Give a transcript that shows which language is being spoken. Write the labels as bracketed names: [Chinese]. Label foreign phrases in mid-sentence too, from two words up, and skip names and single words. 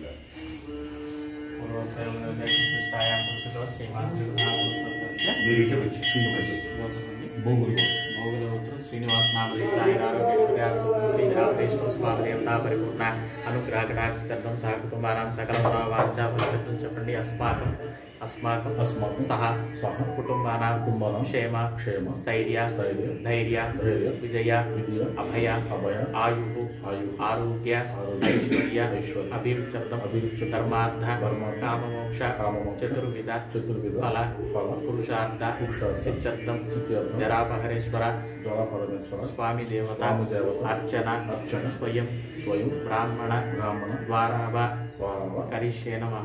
[Sanskrit] శ్రీనివాస నామదేవతా పరిపూర్ణ అనుగ్రహ కటాక్షం సహ కుటుంబానాం సకల వాంఛా చెప్పండి. अस्माकं सह कुटुंबानां क्षेम स्थैर्य धैर्य विजय अभय आयुः आरोग्य ऐश्वर्य अभिवृद्धि धर्मार्थ काममोक्ष चतुर्विध फल पुरुषार्थ सिद्ध्यर्थं जरापहरेश्वर स्वामी देवता अर्चना स्वयं ब्राह्मण द्वारा करिष्ये नमः.